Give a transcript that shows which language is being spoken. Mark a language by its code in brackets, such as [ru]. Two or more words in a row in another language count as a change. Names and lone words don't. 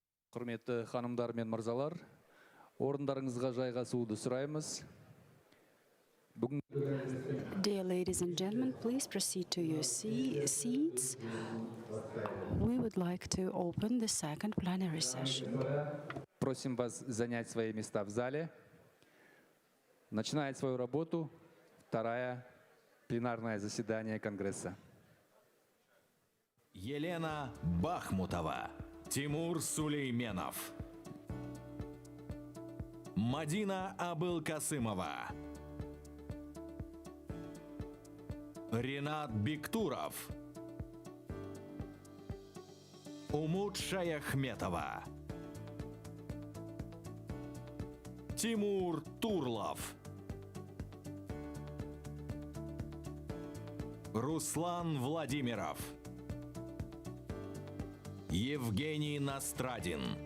[kk] Құрметті ханымдар мен мырзалар, орындарыңызға жайғасуды сұраймыз. [en] Dear ladies and gentlemen, please proceed to your seats. We would like to open the second plenary session. [ru] Просим вас занять свои места в зале. Начинает свою работу второе пленарное заседание Конгресса. Елена Бахмутова, Тимур Сулейменов, Мадина Абылкасымова, Ринат Биктуров, Умут Шаяхметова, Тимур Турлов, Руслан Владимиров, Евгений Настрадин.